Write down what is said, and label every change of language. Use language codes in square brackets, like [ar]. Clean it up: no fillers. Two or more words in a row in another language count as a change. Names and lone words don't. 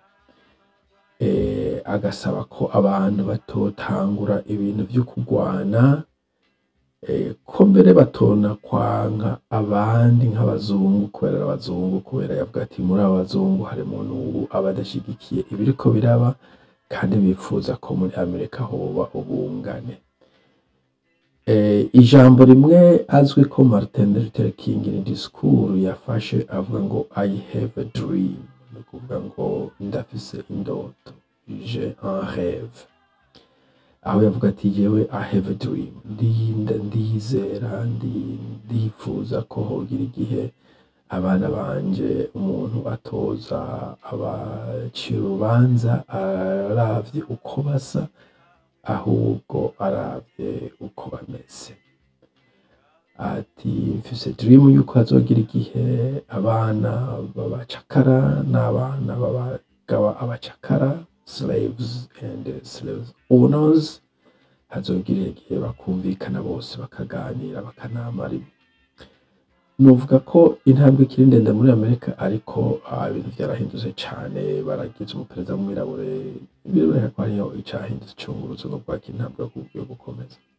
[rn] agasaba ko abantu batotangura ibintu vyo kugwana, ko mbere batona kwanka abandi nk'abazungu kubera abazungu, kubera yavuga ati muri abazungu harimo n'ubu abadashigikiye ibiriko biraba kandi bifuza ko muri Amerika hoba ubungane. Ijambo rimwe azwi ko Martin Luther King ni disikuru yafashe avuga ngo [en] I have a dream, [rn] ni kuvuga ngo ndafise indoto, [fr] j'ai un rêve. [rn] Aho yavuga ati jewe [en] I have a dream, [rn] ndizera, ndifuza ko hogira igihe abana banje umuntu atoza abacira urubanza aravye uko basa, ahubwo aravye uko bameze. Ati mfise dream yuko hazogira igihe abana b'abacakara n'abana b'abagabo abacakara, [en] slaves and slaves owners, [rn] hazogira igihe bakumvikana bose bakaganira bakanama rimwe. Novuga ko intambwe ikiri ndende muri Amerika, ariko ibintu vyarahindutse cane. Baragize umuperezida w'umwirabure, biraboneka ko hariho icahindutse cunguruzo no kwaka intambwe yo gukomeza.